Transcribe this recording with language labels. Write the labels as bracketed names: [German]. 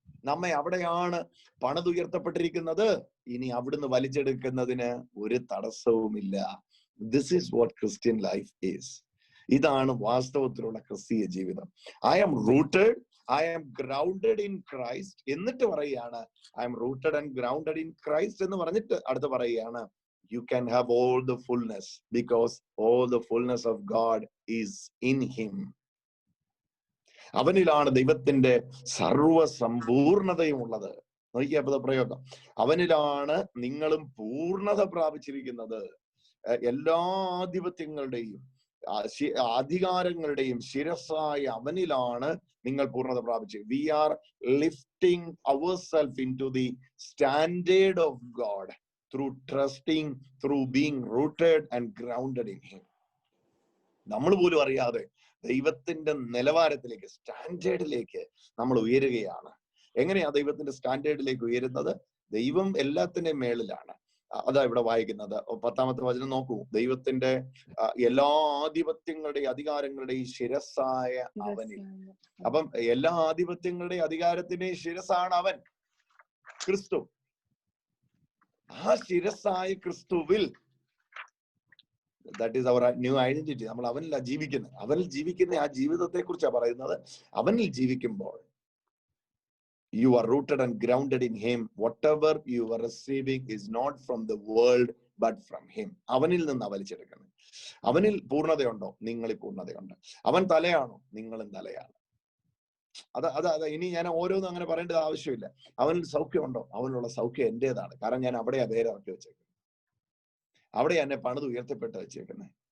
[Malayalam] നമ്മെ അവിടെയാണ് പണിതുയർത്തപ്പെട്ടിരിക്കുന്നത്. ഇനി അവിടുന്ന് വലിച്ചെടുക്കുന്നതിന് ഒരു തടസ്സവുമില്ല. [English] This is what Christian life is. [Malayalam] ഇതാണ് വാസ്തവത്തിലുള്ള ക്രിസ്തീയ ജീവിതം. [English] I am rooted, I am grounded in Christ. [Malayalam] എന്നിട്ട് പറയുകയാണ് [English] I am rooted and grounded in Christ [Malayalam] എന്ന് പറഞ്ഞിട്ട് അടുത്ത് പറയുകയാണ് [English] you can have all the fullness because all the fullness of God is in him. [Malayalam] അവനിലാണ് ദൈവത്തിന്റെ സർവസമ്പൂർണതയും ഉള്ളത്. നോക്കിയ പദപ്രയോഗം, അവനിലാണ് നിങ്ങളും പൂർണ്ണത പ്രാപിച്ചിരിക്കുന്നത്. എല്ലാ ആധിപത്യങ്ങളുടെയും അധികാരങ്ങളുടെയും ശിരസ്സായ അവനിലാണ് നിങ്ങൾ പൂർണ്ണത പ്രാപിച്ചത്. [English] We are lifting ourselves into the standard of God through trusting, through being rooted and grounded in him. [Malayalam] നമ്മൾ പോലും അറിയാതെ ദൈവത്തിന്റെ നിലവാരത്തിലേക്ക്, സ്റ്റാൻഡേർഡിലേക്ക് നമ്മൾ ഉയരുകയാണ്. എങ്ങനെയാ ദൈവത്തിന്റെ സ്റ്റാൻഡേർഡിലേക്ക് ഉയരുന്നത്? ദൈവം എല്ലാത്തിന്റെയും മേളിലാണ്. അതാ ഇവിടെ വായിക്കുന്നത് 10-ാമത്തെ വചനം നോക്കൂ. ദൈവത്തിന്റെ എല്ലാ ആധിപത്യങ്ങളുടെയും അധികാരങ്ങളുടെയും ശിരസ്സായ അവനിൽ. അപ്പം എല്ലാ ആധിപത്യങ്ങളുടെയും അധികാരത്തിന്റെയും ശിരസ്സാണ് അവൻ, ക്രിസ്തു. ആ ശിരസ്സായ ക്രിസ്തുവിൽ, [English] That is our new identity. [Malayalam] നമ്മൾ അവനിലാണ് ജീവിക്കുന്നത്. അവനിൽ ജീവിക്കുന്ന ആ ജീവിതത്തെ കുറിച്ചാണ് പറയുന്നത്. അവനിൽ ജീവിക്കുമ്പോൾ [English] you are rooted and grounded in him. Whatever you are receiving is not from the world but from him. [Malayalam] അവനിൽ നിന്ന് വലിച്ചെടുക്കണം. അവനിൽ പൂർണ്ണതയുണ്ടോ? നിങ്ങളിൽ പൂർണ്ണതയുണ്ട്. അവൻ തലയാണോ? നിങ്ങളും തലയാണ്. അത് ഇനി ഞാൻ ഓരോന്നും അങ്ങനെ പറയേണ്ടത് ആവശ്യമില്ല. അവനിൽ സൗഖ്യമുണ്ടോ? അവനുള്ള സൗഖ്യം എന്റേതാണ്. കാരണം ഞാൻ അവിടെയാ വേരിറക്കി വെച്ചേക്കുന്നത്, അവിടെ എന്നെ പണിത് ഉയർത്തപ്പെട്ട് വെച്ചേക്കുന്നത്.